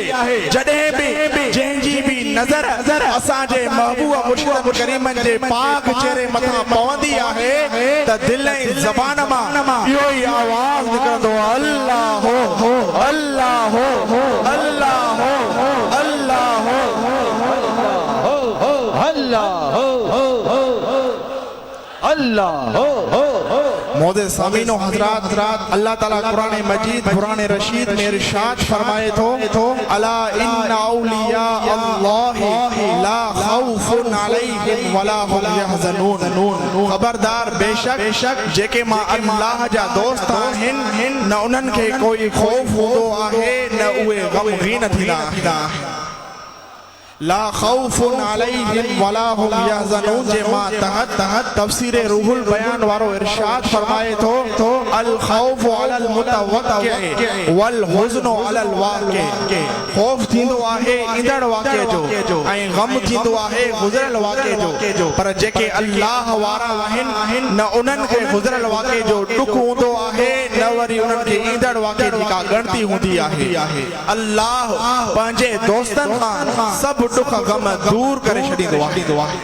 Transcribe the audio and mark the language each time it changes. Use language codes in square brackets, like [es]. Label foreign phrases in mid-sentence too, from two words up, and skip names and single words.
[sd] जॾहिं भी जंहिंजी भी नज़र असांजे महबूब मुर्शिदन करीमन जे पाक चेहरे मथां पवंदी आहे त दिल ऐं ज़बान मां इहो ई आवाज़ निकिरंदो अल्लाह अल्लाह अल्लाह अल्लाह अल्लाह। मौज़े सामीनो हज़रात, [ar] الله تعالى [sd] कुरान मजीद कुरान रशीद में इरशाद फरमाए थो [ar] ألا إن أولياء الله لا خوف عليهم ولا هم يحزنون. [sd] खबरदार बेशक जेके मां अल्लाह जा दोस्त आहिनि न उन्हनि खे कोई खौफ हूंदो आहे न उहे गमगीन थींदा। [ar] لا خوف عليهم ولا هم يحزنون [sd] जे मां तहत तफसीर रूहुल बयान वारो इरशाद फरमाए थो [ar] الخوف على المتوقع والحزن على الواقع. [sd] खौफ थींदो आहे ईंदड़ वाक़े जो ऐं गम थींदो आहे गुज़िरियल वाक़े जो। पर जेके अल्लाह वारा आहिनि न उन्हनि खे गुज़िरियल वाक़े जो ॾुख हूंदो आहे न वरी उन्हनि खे ईंदड़ वाक़े जी का ॻणती हूंदी आहे। अल्लाह पंहिंजे दोस्तनि खां सभु दुख गम दूर करे छॾींदो आहे।